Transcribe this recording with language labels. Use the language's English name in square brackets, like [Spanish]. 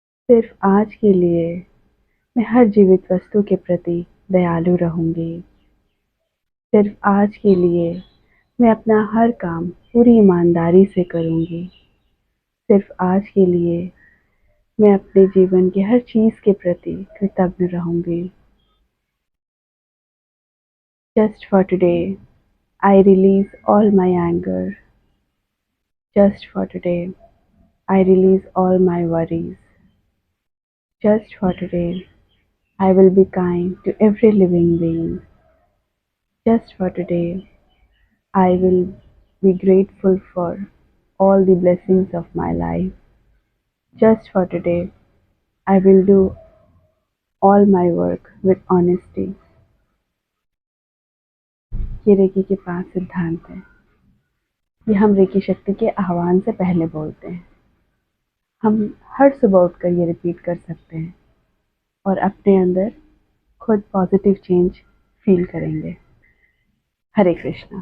[Hindi] सिर्फ आज के लिए मैं हर जीवित वस्तु के प्रति दयालु रहूंगी। सिर्फ आज के लिए मैं अपना हर काम पूरी ईमानदारी से करूंगी। सिर्फ आज के लिए मैं अपने जीवन की हर चीज के प्रति कृतज्ञ रहूंगी। [English] Just for today, I release all my anger. Just for today, I release all my worries. Just for today, I will be kind to every living being. Just for today, I will be grateful for all the blessings of my life. Just for today, I will do all my work with honesty. [Hindi] ये recce के 5 सिद्धांत हैं। ये हम recce शक्ति के आह्वान से पहले बोलते हैं। हम हर सुबह उठकर ये रिपीट कर सकते हैं और अपने अंदर खुद पॉजिटिव चेंज फील करेंगे। हरे कृष्णा।